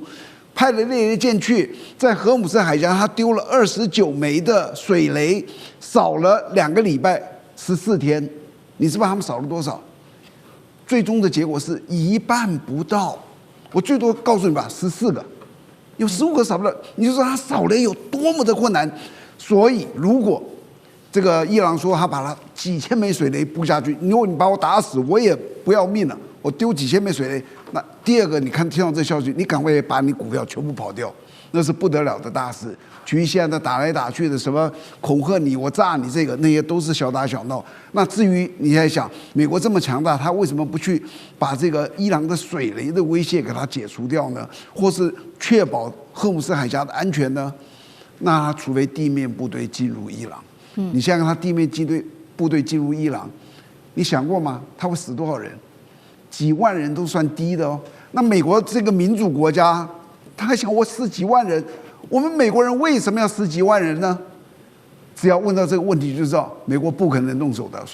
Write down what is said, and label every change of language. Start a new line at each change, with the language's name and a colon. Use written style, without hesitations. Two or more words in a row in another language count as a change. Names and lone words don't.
Chinese: 派了獵雷艦去，在荷姆斯海峽，他丟了29枚的水雷，掃了2個禮拜14天。你知道他們掃了多少？最終的結果是1半不到。我最多告訴你吧，14個，有15個掃不了。你就說他掃雷有多麼的困難。所以，如果這個伊朗說他把他幾千枚水雷布下去，如果你把我打死，我也不要命了。我丟幾千枚水雷，那第二個，你看听到這消息，你趕快把你股票全部跑掉，那是不得了的大事。至於現在打來打去的什麼恐嚇你、我炸你，這個那些都是小打小鬧。那至於你在想，美國這麼強大，他為什麼不去把這個伊朗的水雷的威脅給它解除掉呢？或是確保荷姆斯海峽的安全呢？那他除非地面部隊進入伊朗，你想想他地面部隊進入伊朗，你想過嗎？他會死多少人？幾萬人都算低的哦。那美國這個民主國家，他還想我死幾萬人？我們美國人為什麼要死幾萬人呢？只要問到這個問題就知道，美國不可能動手的。